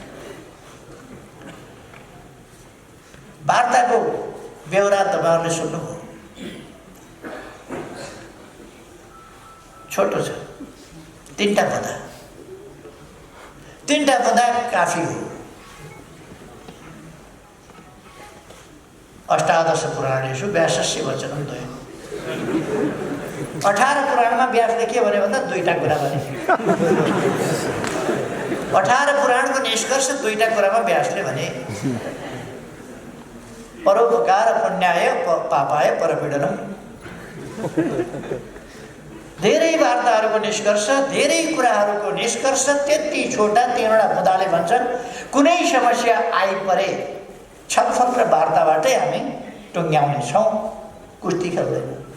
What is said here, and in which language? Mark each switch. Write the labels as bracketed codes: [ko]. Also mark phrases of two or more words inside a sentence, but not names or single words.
[ne] वार्ताको बेहोरा तपाईँहरूले सुन्नुभयो, छोटो छ, 3टा पदा काफी हो। [sa] अष्टादश पुराणेषु व्यासस्य वचनं द्वयम्। [ne] 18 पुराणमा व्यासले के भन्यो भन्दा 2टा कुरा भने। 18 पुराणको निष्कर्ष 2टा कुरामा व्यासले भने। [sa] परोपकार पुण्याय पापाय परपीडनम्। [ne] धेरै वार्ताहरूको निष्कर्ष, धेरै कुराहरूको निष्कर्ष त्यति छोटा 3वटा बुँदाले भन्छन्। कुनै समस्या आइपरे छलफल र वार्ताबाटै हामी टुङ्ग्याउने छौँ, कुस्ती खेल्दैनौँ।